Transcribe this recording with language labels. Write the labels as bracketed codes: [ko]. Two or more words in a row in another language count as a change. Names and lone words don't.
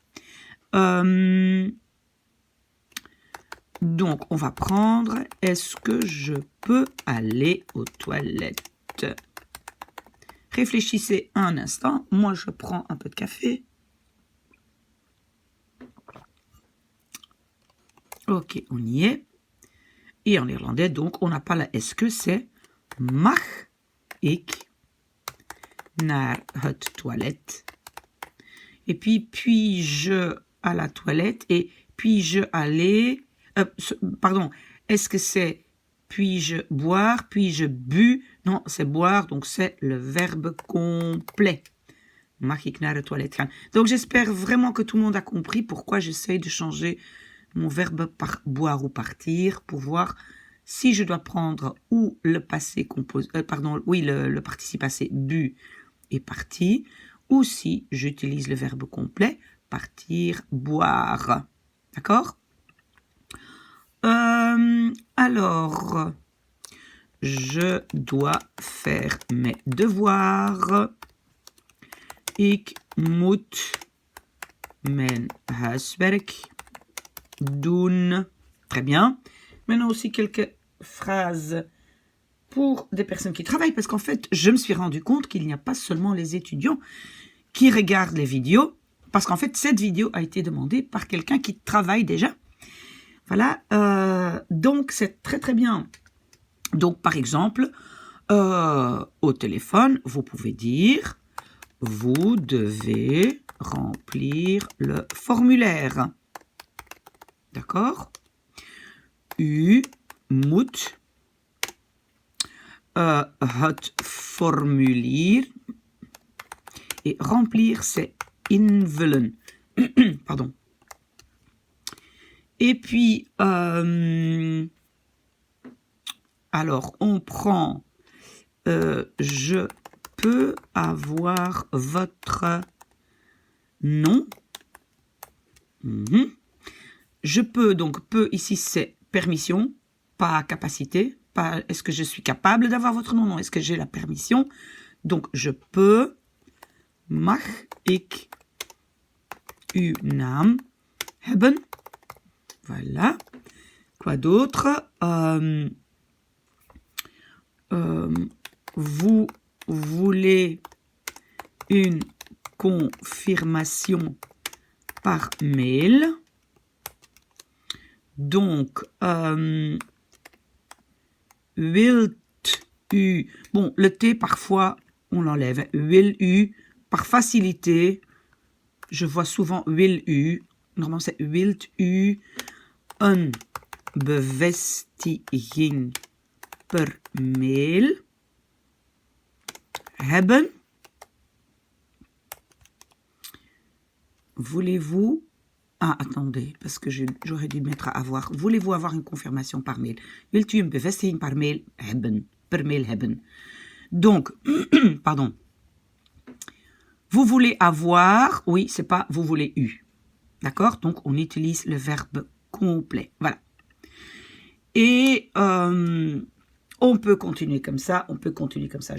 [fr] Donc, on va prendre « Est-ce que je peux aller aux toilettes ?» Réfléchissez un instant. Moi, je prends un peu de café. Ok, on y est. Et en irlandais, donc, on n'a pas la « est-ce que », c'est « [nl] mag ik naar het toilet ?» [fr] Et puis-je à la toilette et puis-je aller... pardon, est-ce que c'est puis-je boire, puis-je bu? Non, c'est boire, donc c'est le verbe complet. [nl] Mag ik naar de toilette gaan? [fr] Donc j'espère vraiment que tout le monde a compris pourquoi j'essaye de changer mon verbe par boire ou partir pour voir si je dois prendre ou le passé composé, le participe passé bu et parti, ou si j'utilise le verbe complet partir, boire. D'accord? Alors, je dois faire mes devoirs. [nl] Ik moet mijn huiswerk doen. [fr] Très bien. Maintenant aussi quelques phrases pour des personnes qui travaillent, parce qu'en fait, je me suis rendu compte qu'il n'y a pas seulement les étudiants qui regardent les vidéos, parce qu'en fait, cette vidéo a été demandée par quelqu'un qui travaille déjà. Voilà, donc c'est très très bien. Donc par exemple, au téléphone, vous pouvez dire « Vous devez remplir le formulaire ». D'accord? [nl] U moet het formulier. [fr] Et remplir, c'est invullen. Pardon. Et puis, alors, on prend je peux avoir votre nom. Je peux, donc peux ici c'est permission, pas capacité, pas est-ce que je suis capable d'avoir votre nom, non, est-ce que j'ai la permission. Donc je peux, [nl] mag ik uw naam hebben. [fr] Voilà. Quoi d'autre? Vous voulez une confirmation par mail. Donc, [nl] wilt u... [fr] Bon, le T, parfois, on l'enlève. [nl] Wil u, [fr] par facilité, je vois souvent [nl] wil u. [fr] Normalement, c'est [nl] wilt u een bevestiging per mail hebben. [fr] Voulez-vous... Ah, attendez, parce que j'aurais dû mettre à avoir. Voulez-vous avoir une confirmation par mail? [nl] Wilt u een bevestiging par mail hebben? Per mail hebben. [fr] Donc, pardon. Vous voulez avoir, oui, c'est pas vous voulez eu. D'accord? Donc, on utilise le verbe complet. Voilà. Et on peut continuer comme ça, on peut continuer comme ça.